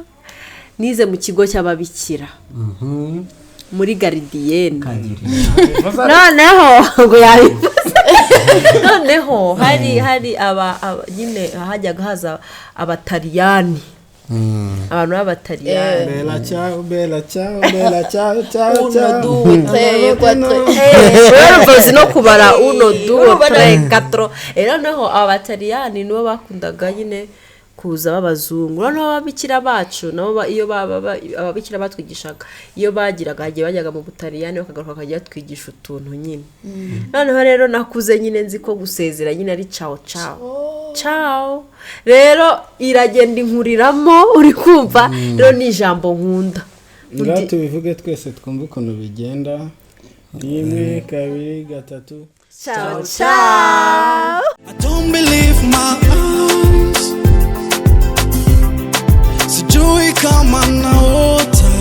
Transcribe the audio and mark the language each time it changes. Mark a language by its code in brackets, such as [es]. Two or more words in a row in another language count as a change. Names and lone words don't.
[rw] Nize mu kigo cy'ababikira. Muri Gardien. Noneho ngo yabivuze. Noneho hari nyine hajyaga haza abataliyani. Abantu b'abataliyani. [it] bella ciao bella ciao bella ciao ciao ciao. [rw] 1 2 3 4 no kubara 1 2 3 4. Noneho abataliyani nibo bakundaga nyine kuza b'abazungu. Noneho ababikira bacu nabo iyo ababikira batwigishaga iyo bajyaga mu Butaliyani bakagaruka bakajya twigisha utuntu nyine. Noneho rero nakuze nyine nzi ko gusezera nyine ari [it] ciao ciao ciao. [rw] Rero iragenda inkuriramo uri kumva rero ni ijambo nkunda. Ngaho tubivuge twese twumve ukuntu bigenda. 1 2 3 [it] ciao ciao. [en] I don't believe my eyes. [sw] Sijui kama naota